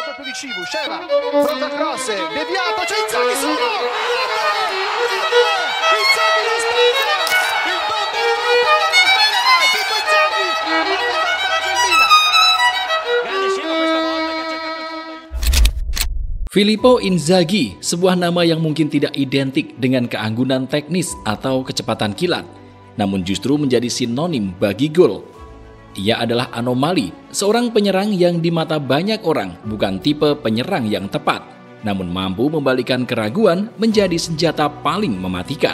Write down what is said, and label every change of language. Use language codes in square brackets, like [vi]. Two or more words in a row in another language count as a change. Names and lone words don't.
[it] Civu, Sheva, pronto al cross, deviato, c'è Inzaghi solo! Inzaghi lo spazio! Il bomber non sbaglia mai! Pippo Inzaghi! Manda in vantaggio il Milan! Grande Sheva questa volta che ha cercato il fondo. Filippo Inzaghi, [id] sebuah nama yang mungkin tidak identik dengan keanggunan teknis atau kecepatan kilat, namun justru menjadi sinonim bagi gol. Ia adalah anomali, seorang penyerang yang di mata banyak orang bukan tipe penyerang yang tepat, namun mampu membalikan keraguan menjadi senjata paling mematikan.